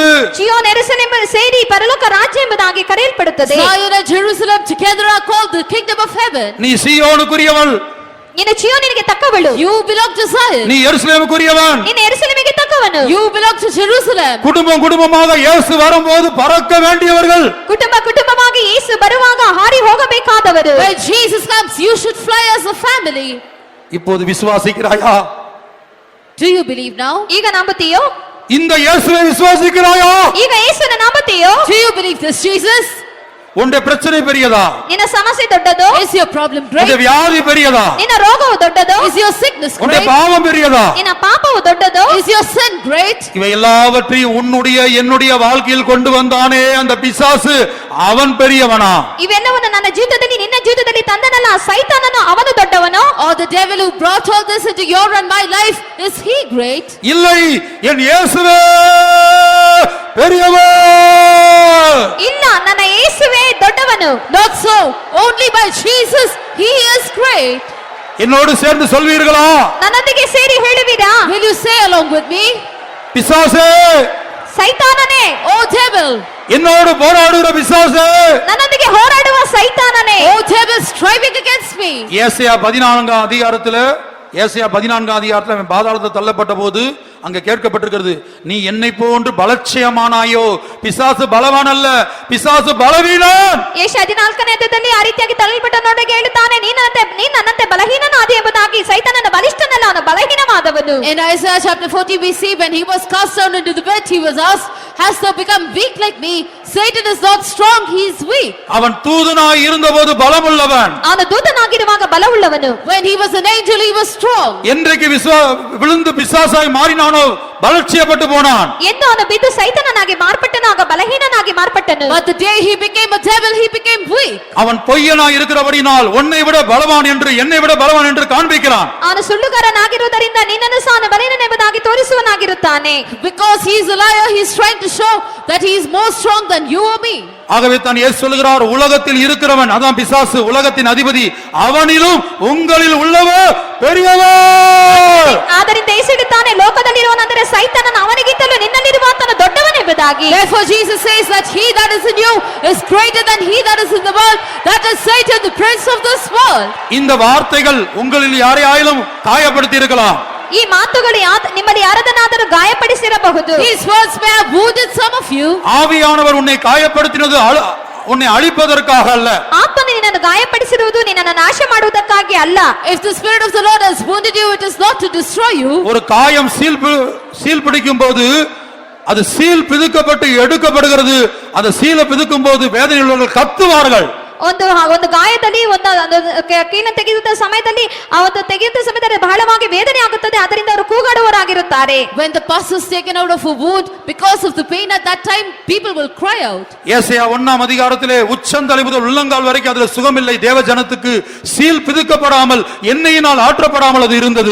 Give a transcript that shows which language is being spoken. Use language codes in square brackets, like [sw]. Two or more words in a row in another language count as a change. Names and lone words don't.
[kn] ಚಿಯೋನ್ ಯೆರೂಸಲೇಮ್ ಸೇರಿ ಪರಲೋಕ ರಾಜ್ಯ ಎಂಬುದಾಗಿ ಕರೆಯಲ್ಪಡುತ್ತದೆ. [en] Zion and Jerusalem together are called the kingdom of heaven. [ta] நீ சியோனுக்குரியவள், [kn] ನೀನು ಚಿಯೋನಿಗೆ ತಕ್ಕವಳು. [en] You belong to Zion. [ta] நீ எருசலேமுக்குரியவன், [kn] ನೀನು ಯೆರೂಸಲೇಮಿಗೆ ತಕ್ಕವನು. [en] You belong to Jerusalem. [ta] குடும்பம் குடும்பமாக இயேசு வரும்போது பறக்க வேண்டியவர்கள். [kn] ಕುಟುಂಬ ಕುಟುಂಬವಾಗಿ ಯೇಸು ಬರುವಾಗ ಹಾರಿ ಹೋಗಬೇಕಾದವರು. [en] When Jesus comes, you should fly as a family. [ta] இப்போது விசுவாசிக்கிறாயா? [en] Do you believe now? [kn] ಈಗ ನಂಬುತ್ತೀಯೋ? [ta] இந்த இயேசுவை விசுவாசிக்கிறாயா? [kn] ಈಗ ಯೇಸುನ ನಂಬುತ್ತೀಯೋ? [en] Do you believe this Jesus? [ta] உன்னுடைய பிரச்சனை பெரியதா? [kn] ನಿನ್ನ ಸಮಸ್ಯೆ ದೊಡ್ಡದು? [en] Is your problem [ta] உன்னுடைய [en] great? [ta] வியாதி பெரியதா? [kn] ನಿನ್ನ ರೋಗವು ದೊಡ್ಡದು? [en] Is your sickness [ta] உன்னுடைய [en] great? [ta] பாவம் பெரியதா? [kn] ನಿನ್ನ ಪಾಪವು ದೊಡ್ಡದು? [en] Is your sin great? [ta] இவை எல்லாவற்றையும் உன்னுடைய என்னுடைய வாழ்க்கையில் கொண்டு வந்தானே அந்த பிசாசு, அவன் பெரியவனா? [kn] ಇವೆಲ್ಲವನ್ನು ನನ್ನ ಜೀವಿತದಲ್ಲಿ ನಿನ್ನ ಜೀವಿತದಲ್ಲಿ ತಂದನಲ್ಲ ಸೈತಾನನು, ಅವನು ದೊಡ್ಡವನು? [en] Or the devil who brought all this into your and my life, is he great? [ta] இல்லை, என் இயேசுவே பெரியவன். [kn] ಇಲ್ಲ, ನನ್ನ ಯೇಸುವೇ ದೊಡ್ಡವನು. [en] Not so. Only by Jesus, he is great. [ta] என்னோடு சேர்ந்து சொல்வீர்களா? [kn] ನನ್ನೊಂದಿಗೆ ಸೇರಿ ಹೇಳುವಿರಾ? [en] Will you say along with me? [ta] பிசாசே, [kn] ಸೈತಾನನೇ, [en] Oh devil, [ta] என்னோடு போராடுகிற பிசாசே, [kn] ನನ್ನೊಂದಿಗೆ ಹೋರಾಡುವ ಸೈತಾನನೇ, [en] oh devil striving against me. [ta] ஏசாயா 14 அதிகாரத்துல, ஏசாயா 14 அதிகாரத்துல அவன் பாதாளத்தில் தள்ளப்பட்ட போது அங்க கேட்கப்பட்டிருக்கிறது, நீ என்னை போன்று பலட்சயமானாயோ? பிசாசு பலவான் அல்ல, பிசாசு பலவீனன். [kn] ಯೆಶಾಯ 14ನೇ ಅಧ್ಯಾಯದಲ್ಲಿ ಆ ರೀತಿಯಾಗಿ ತಳ್ಳಲ್ಪಟ್ಟವನಿಗೆ ಹೇಳುತ್ತಾನೆ, ನೀನು ನನ್ನಂತೆ ಬಲಹೀನನಾದಿ ಎಂಬುದಾಗಿ. ಸೈತಾನನ ಬಲಿಷ್ಠನಲ್ಲ, ಅವನು ಬಲಹೀನವಾದವನು. [en] In Isaiah chapter 40 we see when he was cast down into the pit, he was asked, hast thou become weak like me? Satan is not strong, he is weak. [ta] அவன் தூதனாய் இருந்தபோது பலமுள்ளவன், [kn] ಅವನು ದೂತನಾಗಿರುವಾಗ ಬಲವುಳ್ಳವನು. [en] When he was an angel, he was strong. [ta] என்றைக்கு விழுந்து பிசாசாய் மாறினானோ பலட்சியப்பட்டு போனான். [kn] ಎಂದು ಅವನು ಬಿದ್ದು ಸೈತಾನನಾಗಿ ಮಾರ್ಪಟ್ಟನು, ಆಗ ಬಲಹೀನನಾಗಿ ಮಾರ್ಪಟ್ಟನು. [en] But the day he became a devil, he became weak. [ta] அவன் பொய்யனாய் இருக்கிறபடினால் உன்னை விட பலவான் என்று, என்னை விட பலவான் என்று காண்பிக்கிறான். [kn] ಅವನು ಸುಳ್ಳುಗಾರನಾಗಿರುವುದರಿಂದ ನಿನ್ನನ್ನು ಸಹ ಅವನು ಬಲಹೀನನೆಂಬುದಾಗಿ ತೋರಿಸುವನಾಗಿರುತ್ತಾನೆ. [en] Because he is a liar, he is trying to show that he is more strong than you or me. [ta] ஆகவே தான் இயேசு சொல்கிறார், உலகத்தில் இருக்கிறவன், அதான் பிசாசு, உலகத்தின் அதிபதி, அவனிலும் உங்களில் உள்ளவர் பெரியவர். [kn] ಆದ್ದರಿಂದ ಯೇಸು ಹೇಳುತ್ತಾನೆ, ಲೋಕದಲ್ಲಿರುವವನೆಂದರೆ ಸೈತಾನನು, ಅವನಿಗಿಂತಲೂ ನಿನ್ನಲ್ಲಿರುವಾತನು ದೊಡ್ಡವನೆಂಬುದಾಗಿ. [en] Therefore Jesus says that he that is in you is greater than he that is in the world, that is Satan, the prince of this world. [ta] இந்த வார்த்தைகள் உங்களில் யாரையாயிலும் காயப்படுத்தி இருக்கலாம். [kn] ಈ ಮಾತುಗಳು ನಿಮ್ಮಲ್ಲಿ ಯಾರದನ್ನಾದರೂ ಗಾಯಪಡಿಸಿರಬಹುದು. [en] These words may have wounded some of you. [ta] ஆவியானவர் உன்னை காயப்படுத்தினது உன்னை அழிப்பதற்காக அல்ல. [kn] ಆತ್ಮನು ನಿನ್ನನ್ನು ಗಾಯಪಡಿಸಿರುವುದು ನಿನ್ನನ್ನು ನಾಶ ಮಾಡುವುದಕ್ಕಾಗಿ ಅಲ್ಲ. [en] If the spirit of the Lord has wounded you, it is not to destroy you. [ta] ஒரு காயம் சீல் பிடிக்கும் போது அது சீல் பிதுக்கப்பட்டு எடுக்கப்படுகிறது. அந்த சீலை பிதுக்கும் போது வேதனை உள்ளவர்கள் கத்துவார்கள். [kn] ಒಂದು ಗಾಯದಲ್ಲಿ ಒಂದು ಕೀಲ ತೆಗೆಯುವ ಸಮಯದಲ್ಲಿ ಆ ಒಂದು ತೆಗೆಯುವ ಸಮಯದಲ್ಲಿ ಬಹಳವಾಗಿ ವೇದನೆ ಆಗುತ್ತದೆ, ಅದರಿಂದ ಅವರು ಕೂಗಾಡುವವರಾಗಿರುತ್ತಾರೆ. [en] When the pus is taken out of a wound, because of the pain at that time, people will cry out. [ta] ஏசாயா 1 அதிகாரத்திலே உச்சந்தலை முதல் உள்ளங்கால் வரைக்கும் அதுல சுகமில்லை, தேவ ஜனத்துக்கு சீல் பிதுக்கப்படாமல் எண்ணெயினால் ஆற்றப்படாமல் அது இருந்தது.